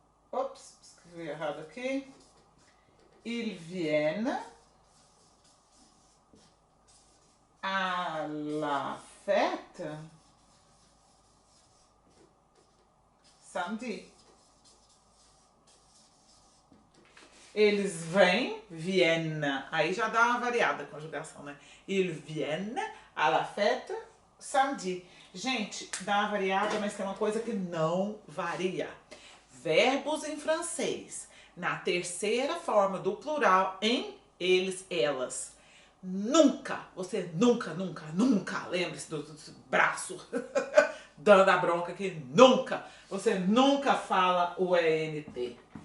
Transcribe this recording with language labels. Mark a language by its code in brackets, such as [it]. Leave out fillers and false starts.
[pt] Ops, escrevi errado aqui. [fr] Ils viennent à la fête samedi. [pt] Eles vêm, viennent. Aí já dá uma variada a conjugação, né? [fr] Ils viennent à la fête samedi. [pt] Gente, dá uma variada, mas tem uma coisa que não varia. Verbos em francês, na terceira forma do plural, em eles, elas. Nunca, você nunca, lembre-se do braço dando a bronca aqui, nunca, você nunca fala o ENT.